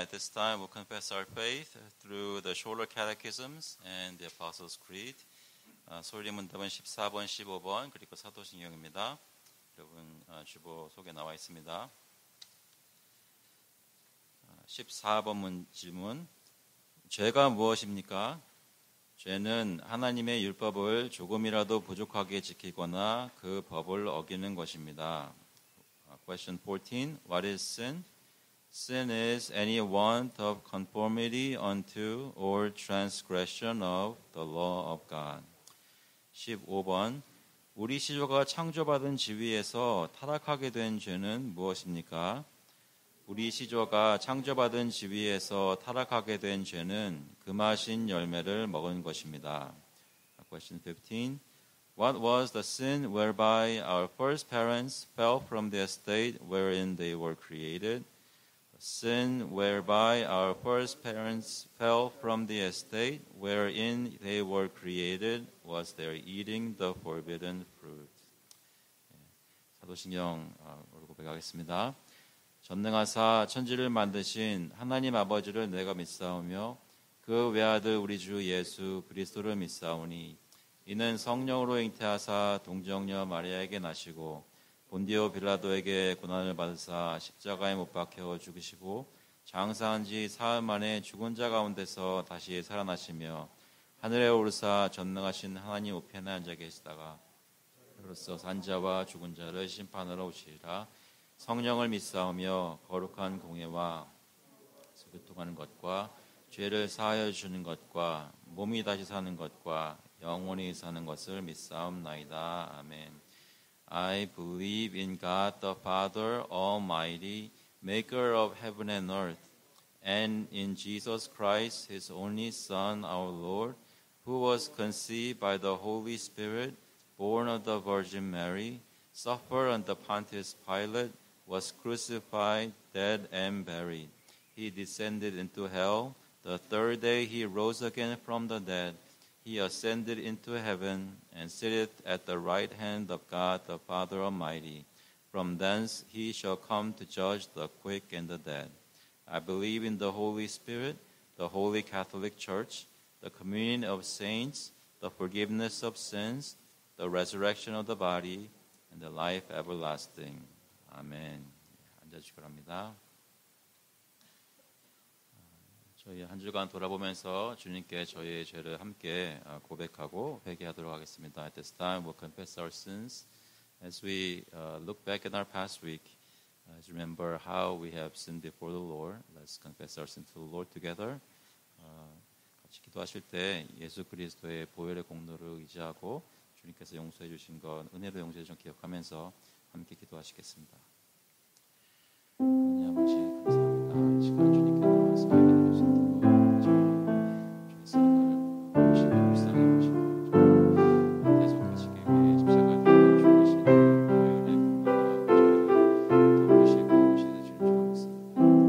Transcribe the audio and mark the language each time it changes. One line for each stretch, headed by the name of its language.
English: At this time, we'll confess our faith through the shorter catechisms and the Apostles' Creed.
Korean: 소리문답은 14번, 15번 그리고 사도신경입니다. 여러분 주보 속에 나와 있습니다. 14번 질문. 죄가 무엇입니까? 죄는 하나님의 율법을 조금이라도 부족하게 지키거나 그 법을 어기는 것입니다.
English: Question 14. What is sin? Sin is any want of conformity unto or transgression of the law of God.
Korean: 15번. 우리 시조가 창조받은 지위에서 타락하게 된 죄는 무엇입니까? 우리 시조가 창조받은 지위에서 타락하게 된 죄는 금하신 열매를 먹은 것입니다.
English: Question 15. What was the sin whereby our first parents fell from the estate wherein they were created? The sin whereby our first parents fell from the estate wherein they were created was their eating the forbidden fruit.
Korean: 사도신경 고백하겠습니다. 전능하사 천지를 만드신 하나님 아버지를 내가 믿사오며 그 외아들 우리 주 예수 그리스도를 믿사오니 이는 성령으로 잉태하사 동정녀 마리아에게 나시고 본디오 빌라도에게 고난을 받으사 십자가에 못 박혀 죽으시고 장사한 지 사흘 만에 죽은 자 가운데서 다시 살아나시며 하늘에 오르사 전능하신 하나님 우편에 앉아 계시다가 그로써 산자와 죽은 자를 심판하러 오시리라. 성령을 믿사오며 거룩한 공예와 교통하는 것과 죄를 사하여 주는 것과 몸이 다시 사는 것과 영원히 사는 것을 믿사옵나이다. 아멘.
English: I believe in God the Father Almighty, maker of heaven and earth, and in Jesus Christ, his only Son, our Lord, who was conceived by the Holy Spirit, born of the Virgin Mary, suffered under Pontius Pilate, was crucified, dead, and buried. He descended into hell. The third day he rose again from the dead. He ascended into heaven and sitteth at the right hand of God the Father Almighty. From thence he shall come to judge the quick and the dead. I believe in the Holy Spirit, the Holy Catholic Church, the communion of saints, the forgiveness of sins, the resurrection of the body, and the life everlasting.
Korean: 아멘. 앉아주시기 바랍니다. 저희 한 주간 돌아보면서 주님께 저희의 죄를 함께 고백하고 회개하도록 하겠습니다.
English: At this time, we'll confess our sins. As we look back at our past week, let's remember how we have sinned before the Lord. Let's confess our sins to the Lord together.
Korean: 같이 기도하실 때 예수 그리스도의 보혈의 공로를 의지하고 주님께서 용서해 주신 것, 은혜로 용서해 주신 것 기억하면서 함께 기도하시겠습니다. 하나님 아버지 감사합니다. 이 시간 주님께 나와서 예배드릴 수 있도록 주의 사랑을 보시고 불쌍히 보시고 계속하시기 위해 십자가에 달려 죽으신 보혈의 공로와 저희를 도우시고 오시는 줄 믿습니다.